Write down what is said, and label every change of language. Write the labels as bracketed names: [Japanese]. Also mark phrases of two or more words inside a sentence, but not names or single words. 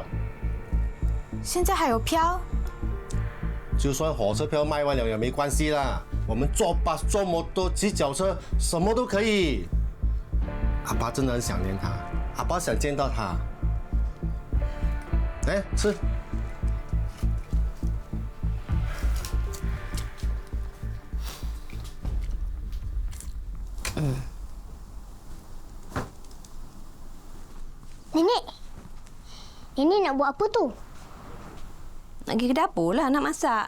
[Chinese] 现在还有票？就算火车票卖完了也没关系啦，我们坐巴、坐摩托、骑脚车，什么都可以。阿爸真的很想念他，阿爸想见到他。来吃。 [Malay] Nenek nak buat apa tu? Nak pergi ke dapur lah, nak masak.